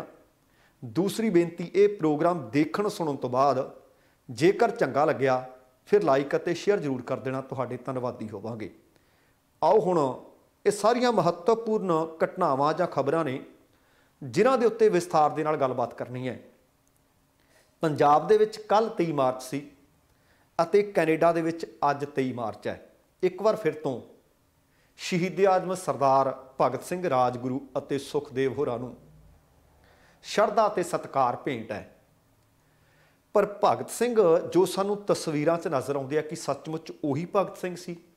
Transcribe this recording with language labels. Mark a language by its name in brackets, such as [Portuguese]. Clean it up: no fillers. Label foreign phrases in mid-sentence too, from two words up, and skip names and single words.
[Punjabi] ਦੂਸਰੀ ਬੇਨਤੀ ਯੇ ਪ੍ਰੋਗਰਾਮ ਦੇਖਣ ਸੁਣਨ ਤੋ ਬਾਦ ਜੇਕਰ ਚੰਗਾ ਲੱਗਿਆ ਫਿਰ ਲਾਈਕ ਅਤੇ ਸ਼ੇਅਰ ਜ਼ਰੂਰ ਕਰ ਦੇਣਾ, ਤੁਹਾਡੇ ਧੰਨਵਾਦੀ ਹੋਵਾਂਗੇ। ਆਓ ਹੁਣ ਯੇ ਸਾਰੀਆਂ ਮਹੱਤਵਪੂਰਨ ਘਟਨਾਵਾਂ ਜਾਂ ਖ਼ਬਰਾਂ ਨੇ ਜਿਨ੍ਹਾਂ ਦੇ ਉੱਤੇ ਵਿਸਤਾਰ ਦੇ ਨਾਲ ਗੱਲਬਾਤ ਕਰਨੀ ਹੈ। ਪੰਜਾਬ ਦੇ ਵਿਚ ਕੱਲ੍ਹ 23 ਮਾਰਚ ਸੀ ਅਤੇ ਕੈਨੇਡਾ ਦੇ ਵਿੱਚ ਅੱਜ 23 ਮਾਰਚ ਹੈ। ਇੱਕ ਵਾਰ ਫਿਰ ਤੋਂ ਸ਼ਹੀਦ ਆਜ਼ਮ ਸਰਦਾਰ ਭਗਤ ਸਿੰਘ ਰਾਜਗੁਰੂ ਅਤੇ ਸੁਖਦੇਵ ਹੋਰਾਂ ਨੂੰ ਸ਼ਰਧਾ ਅਤੇ ਸਤਿਕਾਰ ਭੇਂਟ ਹੈ। ਪਰ ਭਗਤ ਸਿੰਘ ਜੋ ਸਾਨੂੰ ਤਸਵੀਰਾਂ 'ਚ ਨਜ਼ਰ ਆਉਂਦੇ ਆ, ਕਿ ਸੱਚਮੁੱਚ ਉਹੀ ਭਗਤ ਸਿੰਘ ਸੀ?